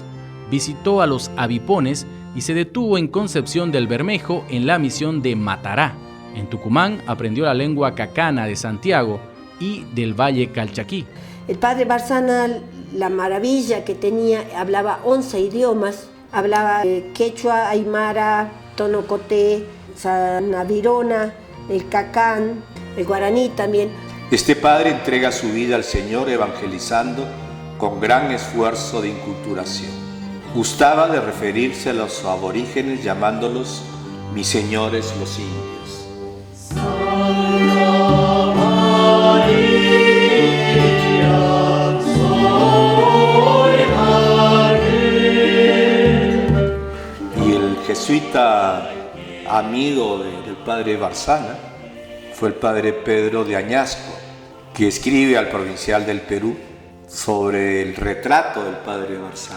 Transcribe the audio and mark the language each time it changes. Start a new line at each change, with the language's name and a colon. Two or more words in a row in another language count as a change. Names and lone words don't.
Spanish: Visitó a los avipones y se detuvo en Concepción del Bermejo en la misión de Matará. En Tucumán aprendió la lengua cacana de Santiago y del Valle Calchaquí. El padre Barzana, la maravilla que tenía, hablaba 11 idiomas, hablaba quechua, aymara, tonocoté, sanavirona, el cacán, el guaraní también. Este padre entrega su vida al Señor evangelizando con gran esfuerzo de inculturación. Gustaba de referirse a los aborígenes llamándolos mis señores los indios. Y el jesuita amigo del padre Barzana fue el padre Pedro de Añasco, que escribe al Provincial del Perú sobre el retrato del padre Barzana.